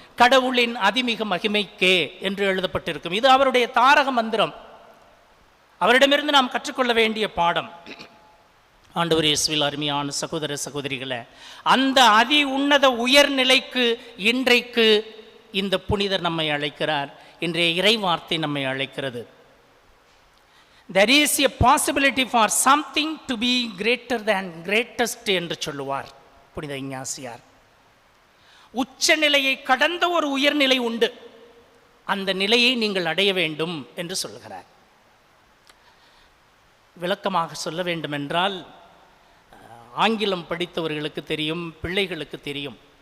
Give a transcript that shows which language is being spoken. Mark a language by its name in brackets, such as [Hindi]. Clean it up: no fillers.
[Tamil] கடவுளின் அதிமிக மகிமைக்கே என்று எழுதப்பட்டிருக்கும். இது அவருடைய தாரக மந்திரம். அவரிடமிருந்து நாம் கற்றுக்கொள்ள வேண்டிய பாடம். ஆண்டவர் இயேசுவில் அருமையான சகோதர சகோதரிகளே, அந்த அதி உன்னத உயர்நிலைக்கு இன்றைக்கு இந்த புனிதர் நம்மை அழைக்கிறார். இன்றைய இறை வார்த்தை நம்மை அழைக்கிறது. [English] There is a possibility for something to be greater than greatest [Tamil] என்று சொல்லுவார் புனித இஞ்ஞாசியார். உச்ச நிலையை கடந்த ஒரு உயர்நிலை உண்டு, அந்த நிலையை நீங்கள் அடைய வேண்டும் என்று சொல்கிறார். விளக்கமாக சொல்ல வேண்டுமென்றால், ஆங்கிலம் படித்தவர்களுக்கு தெரியும், பிள்ளைகளுக்கு தெரியும்.